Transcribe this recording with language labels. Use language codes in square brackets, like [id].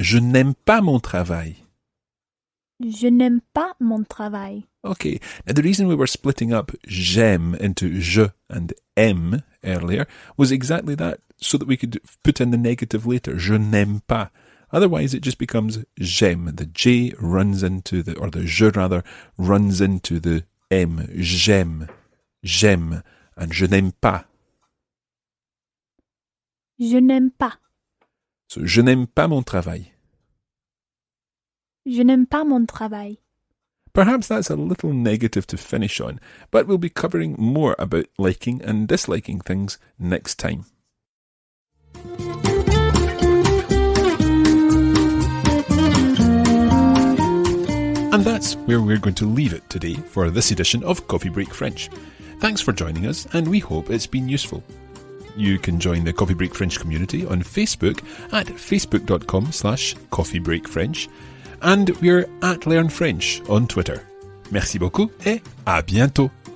[fr] Je n'aime pas mon travail. Je n'aime pas mon travail. [en] Okay. Now the reason we were splitting up j'aime into je and aime earlier was exactly that, so that we could put in the negative later. [fr] Je n'aime pas. [en] Otherwise it just becomes j'aime. The J runs into the je rather runs into the M. [fr] J'aime. J'aime. [en] And [fr] je n'aime pas. Je n'aime pas. So, je n'aime pas mon travail. Je n'aime pas mon travail. [en] Perhaps that's a little negative to finish on, but we'll be covering more about liking and disliking things next time. And that's where we're going to leave it today for this edition of Coffee Break French. Thanks for joining us, and we hope it's been useful. You can join the Coffee Break French community on Facebook at facebook.com/coffeebreakfrench, and we're at Learn French on Twitter. [fr] Merci beaucoup et à bientôt.